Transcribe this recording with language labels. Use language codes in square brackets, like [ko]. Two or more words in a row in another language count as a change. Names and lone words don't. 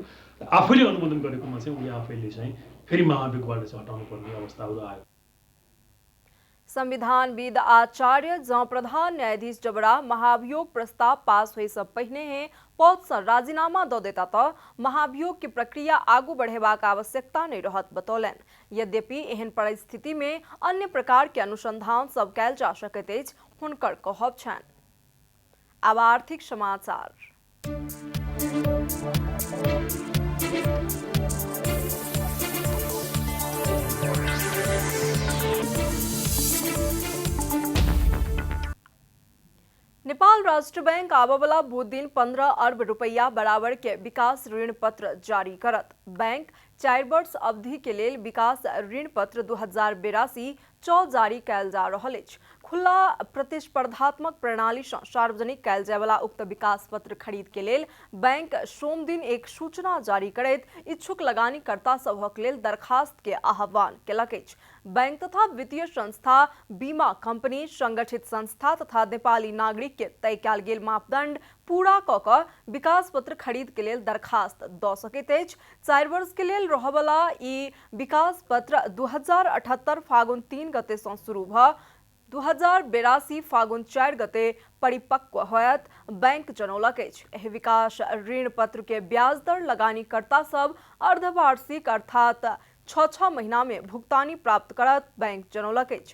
[ne] आफैले अनुमोदन गरेकोमा चाहिँ उनी आफैले चाहिँ फेरि महाभियोगबाट चाहिँ हटाउनु पर्ने अवस्थाहरू आयो। [mai] संविधानविद आचार्य जहाँ प्रधान न्यायाधीश जबड़ा महाभियोग प्रस्ताव पास हुए सब पहिने हैं पद से राजीनामा द देता तो महाभियोग की प्रक्रिया आगू बढ़ेबाक आवश्यकता नहीं रहत बतौलन। यद्यपि एहन परिस्थिति में अन्य प्रकार के अनुसंधान सब कैल जा सकैत अछि हुनकर कहब छनि। अब आर्थिक समाचार। नेपाल राष्ट्र बैंक आबवला बुध दिन 15 अरब रुपया बराबर के विकास ऋण पत्र जारी करत। बैंक 4 वर्ष अवधि के लेल विकास ऋण पत्र 2082 जारी कैल जा रहल अछि। खुला प्रतिस्पर्धात्मक प्रणाली से सार्वजनिक कैल जाय वाला उक्त विकास पत्र खरीद के लेल बैंक सोम दिन एक सूचना जारी करैत इच्छुक लगानीकर्ता सभक लेल दरखास्त के आह्वान केलक अछि। बैंक तथा वित्तीय संस्था, बीमा कंपनी, संगठित संस्था तथा नेपाली नागरिक के तय कैल गेल मापदंड पूरा क क विकास पत्र खरीद के लेल दरखास्त द सकैत अछि। 4 वर्ष के लेल रहबला ई विकास पत्र 2078 फागुन 3 गते सँ शुरू भ 2082 फागुन 4 गते परिपक्व होयत बैंक जनौलक अछि। एहि विकास ऋण पत्र के ब्याज दर लगानीकर्ता सब अर्धवार्षिक अर्थात 6 महीना में भुगतानी प्राप्त करत बैंक जनौलक अछि।